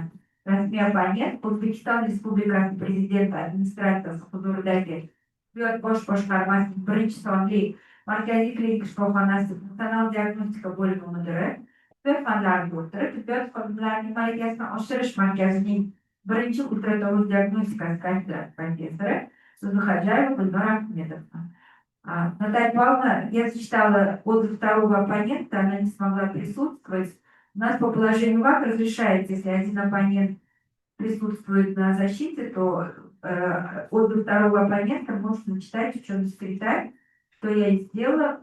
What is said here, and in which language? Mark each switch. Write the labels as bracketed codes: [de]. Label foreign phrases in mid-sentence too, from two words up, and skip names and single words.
[uz] Rasmiy abonent O'zbekiston Respublikasi Prezidenti administratsiyasi huzuridagi tibbiyot bosh boshqarmasining 1-sonli markaziy klinik shifoxonasi funksional diagnostika bo'limi mudiri, tibbiyot fanlari doktori, tibbiyot xodimlarining malakasini oshirish markazining 1-ultratovush diagnostikasi kandidati professori Zuzuxajayeva Gulnora Ahmedovna. [ru] Наталья Павловна, я зачитала отзыв второго оппонента, она не смогла присутствовать. У нас по положению ВАК разрешается, если один оппонент присутствует на защите, то отзыв второго оппонента можно читать, в чем секретарь, что я и сделала.